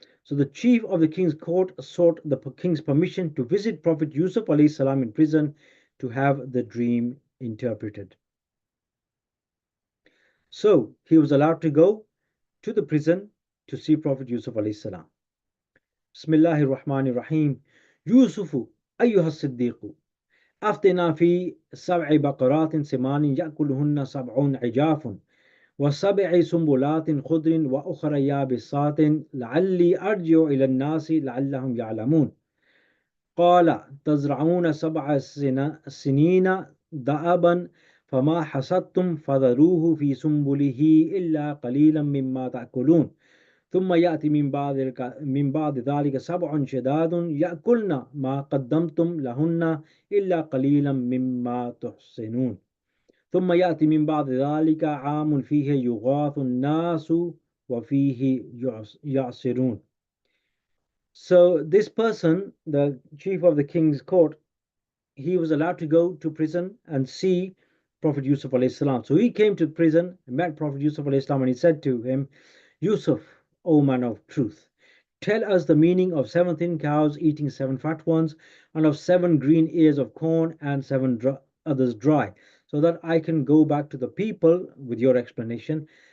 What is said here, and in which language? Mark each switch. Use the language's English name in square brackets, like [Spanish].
[English] So the chief of the king's court sought the king's permission to visit Prophet Yusuf alayhi salam in prison to have the dream interpreted. So he was allowed to go to the prison to see Prophet Yusuf alayhi salam. [Arabic] Bismillahir Rahmanir Rahim. Yusufu ayyuha siddiqu أفتنا في 7 بقرات سمان يأكلهن 7 عجاف وسبع سنبلات خضر وأخر يابسات لعلي أرجع إلى الناس لعلهم يعلمون قال تزرعون 7 سنين دأبا فما حصدتم فذروه في سنبله إلا قليلا مما تأكلون ثم يأتي من بعد ذلك 7 شداد يأكلن ما قدمتم لهن إلا قليلا مما تحصنون ثم يأتي من بعد ذلك عام فيه يغاث الناس وفيه يعصرون. [English] So this person, the chief of the king's court, he was allowed to go to prison and see Prophet Yusuf alayhi salam. So he came to prison and met Prophet Yusuf alayhi salam, and he said to him, Yusuf, O man of truth, tell us the meaning of 7 thin cows eating 7 fat ones, and of 7 green ears of corn and 7 others dry, so that I can go back to the people with your explanation